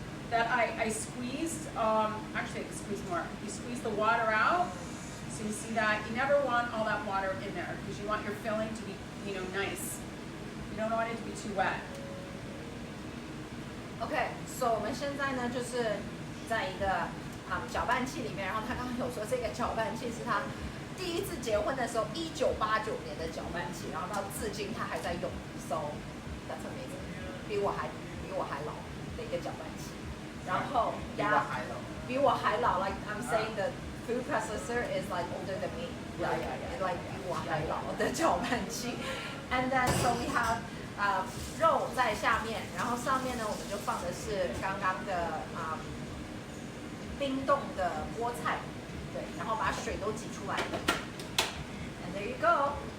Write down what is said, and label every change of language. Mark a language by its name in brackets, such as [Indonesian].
[English] That I squeezed, actually I squeezed more. You squeeze the water out, so you see that. You never want all that water in there because you want your filling to be, nice. You don't want it to be too wet. [Chinese] Okay, so 我们现在呢就是在一个搅拌器里面，然后他刚刚有说这个搅拌器是他第一次结婚的时候1989年的搅拌器，然后到至今他还在用 ， [English] so that's amazing， [Chinese] 比我还老的一个搅拌器。然后比我还老 [English] like I'm saying the food processor is like older than me. Yeah. [Chinese] Like 比我还老的搅拌器。 [English] And then so we have [Chinese] 肉在下面，然后上面呢我们就放的是刚刚的冰冻的菠菜。对，然后把水都挤出来。 [English] And there you go.